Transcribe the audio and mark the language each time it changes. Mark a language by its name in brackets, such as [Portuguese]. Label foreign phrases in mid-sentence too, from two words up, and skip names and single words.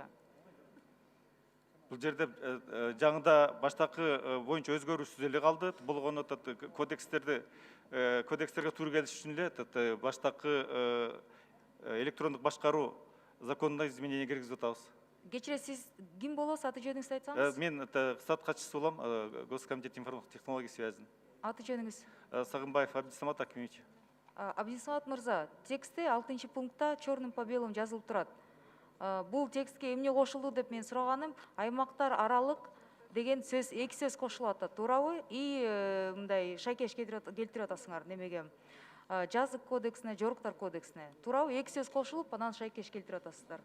[Kyrgyz] Бул жерде жаңыда баштакы боюнча өзгөрүүсүз эле калды. Болгону кодекстерге туура келиш үчүн эле баштакы электрондук башкаруу законуна изменение киргизип атабыз. Кечире, сиз ким болосуз, аты жөнүңүздү айтсаңыз? Мен штат катчысы болом, [Russian] Госкомитет информационных технологий связи. [Kyrgyz] Аты жөнүңүз? Сагынбаев Абдисамат Акимович. Абдисамат мырза, текстте 6 пунктта [Russian] черным по белому [Kyrgyz] жазылып турат. Бул текстке эмне кошулду деп мен сураганым, аймактар аралык деген сөз, эки сөз кошулуп атат, туурабы? И мындай шайкеш келтирип атасыңар немеге? Жазык кодексине, жоруктар кодексине. Туурабы? Эки сөз кошулуп, анан шайкеш келтирип атасыздар.